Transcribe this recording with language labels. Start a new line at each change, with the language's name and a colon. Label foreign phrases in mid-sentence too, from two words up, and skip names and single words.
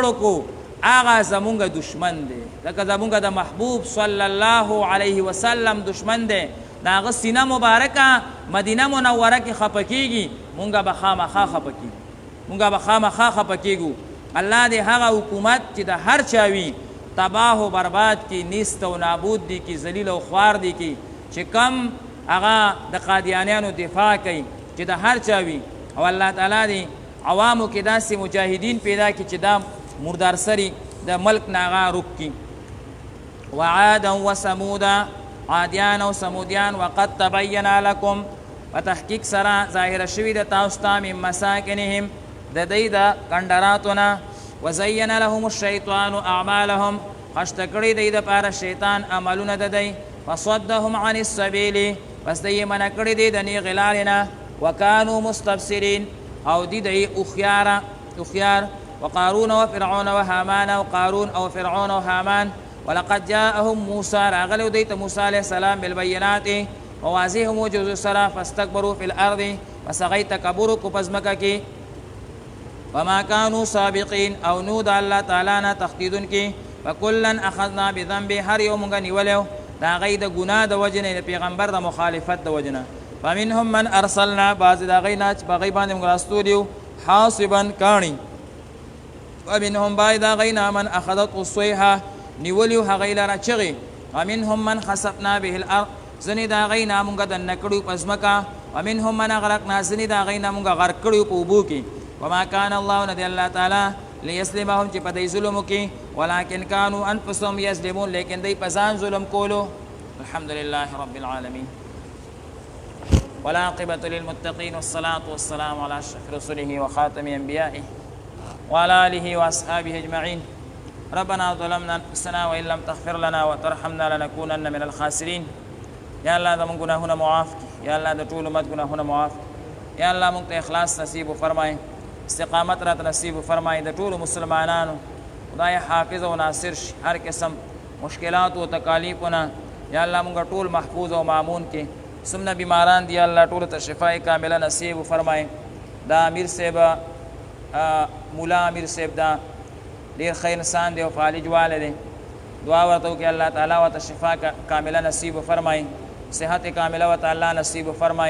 Pashto: وکړو هغه زمونږ دشمن دی ځکه زمونږ د محبوب
Arabic: صلی الله علیه وسلم
Pashto: دشمن دی د هغه سینه مبارکه مدینه منوره کې خفه کېږي مونږ به خامخا خفه کېږو مونږ به خامخا خفه کېږو الله دې هغه حکومت چې د هر چا وي تباه و برباد کی نیست و نابود دی کی ذلیل و خوار دی کی چې کم هغه د قادیانیانو دفاع کوي چې د هر چا وي او الله تعالی دې عوامو کې داسې مجاهدین پیدا کړي چې دا مردار سری د ملک نه هغه روک کړي
Arabic: وعادا وثمودا
Pashto: عادیان او ثمودیان
Arabic: وقد تبین لکم
Pashto: په تحقیق سره ظاهره شوي د تاسو ته
Arabic: من مساکنهم
Pashto: د دوی د کندراتو نه
Arabic: وزین لهم الشیطان اعمالهم
Pashto: خشته کړي دی دپاره شیطان عملونه د دی
Arabic: فصدهم عن السبیل
Pashto: پس دی یې منع کړي دی د نیغې لارې نه
Arabic: وکانو مستبصرین
Pashto: او دی هوښیار
Arabic: وقارون وفرعون وهامان
Pashto: او قارون او فرعون او هامان
Arabic: ولقد جاءهم موسى
Pashto: راغلو دی ته موسی
Arabic: علیه السلام بالبینات
Pashto: وواضح معجزو سره
Arabic: فاستکبروا فی الارض
Pashto: پس هغوی تکبر وکړو په ځمکه کې
Arabic: وما كانوا سابقين
Pashto: او نو د الله تعالی نه تخدیدون کې
Arabic: فکلا اخذنا بذنب
Pashto: هر یو مونږ نیولیو د هغوی د ګناه د وجې نه د پیغمبر د مخالفت د وجې نه
Arabic: فمنهم من ارسلنا
Pashto: بعضې د هغوی نه چې په هغوی باندې مونږ راستولي یو حاصبا کاڼي ومنهم بعضې د هغوی نه
Arabic: من اخذت الصیحه
Pashto: نیولیو هغوی لره چغې
Arabic: ومنهم من خسفنا به الارض
Pashto: ځینې د هغوی نه مونږ دننه کړي په ځمکه
Arabic: ومنهم من اغرقنا
Pashto: ځینې د هغوی نه مونږ غرق کړي په اوبو کې
Arabic: وما كان الله
Pashto: ندي الله تعالى ليسلمهم چې په دې ظلم کې
Arabic: ولكن كانوا انفسهم يظلمون
Pashto: لیکن دوی په ځان ظلم کولو
Arabic: الحمد لله رب العالمين والعاقبة للمتقين والصلاة والسلام على أشرف رسله وخاتم أنبيائه وعلى آله وأصحابه أجمعين ربنا ظلمنا أنفسنا وإن لم تغفر لنا وترحمنا لنكونن من الخاسرين يا الله دا
Pashto: من گناهونه معاف يا الله دا ټول امت گناهونه معاف يا الله مونږ ته اخلاص نصیب فرمای استقامت رات نصیب فرمای د ټولو مسلمانانو خدای حافظ او ناصر شي هر قسم مشکلات او تکالیفونه یا الله مونږ ټول محفوظ او مامون کې سمنا بیماران دی الله ټول ته شفای کامله نصیب فرمای دا امیر صاحب مولا امیر صاحب دا ډیر خیر انسان دی او فالج والد دی دعا ورته وکړه الله تعالی ورته شفا کامله نصیب فرمای صحت کامله و تعالی نصیب فرمای.